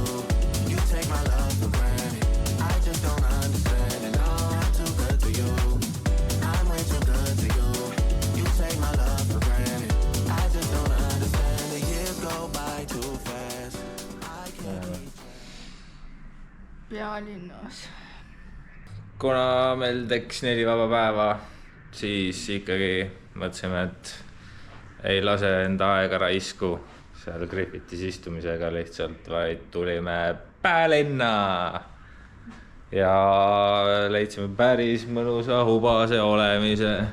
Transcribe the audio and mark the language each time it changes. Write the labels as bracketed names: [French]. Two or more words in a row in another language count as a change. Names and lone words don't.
[English] You take my love for granted. I just don't understand it. No, I'm too good to you. I'm way too good to you. You take my love for granted. I just don't understand. The years go by too fast. I can't keep [Estonian] Pealinnas. Kuna meil tekkis 4 vaba päeva, siis ikkagi mõtlesime, et ei lase enda aega raisku seal Griffitis istumisega lihtsalt, vaid tulime Päälinna ja leidsime päris mõnusa hubase olemise.